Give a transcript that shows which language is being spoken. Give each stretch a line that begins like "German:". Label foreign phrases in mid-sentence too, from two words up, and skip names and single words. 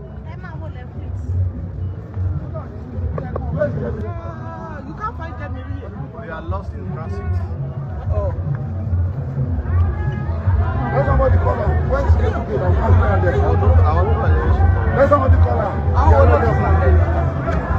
Yoruba: Ẹ máa wọlé,
English: please. You can't find them in here. They are lost in transit. Oh. Let somebody call her. Where is she?
Yoruba: Àwọn tó wà lẹ́yìn ṣùgbọ́n.
English: Let somebody call her.
Yoruba: Àwọn olóòtú.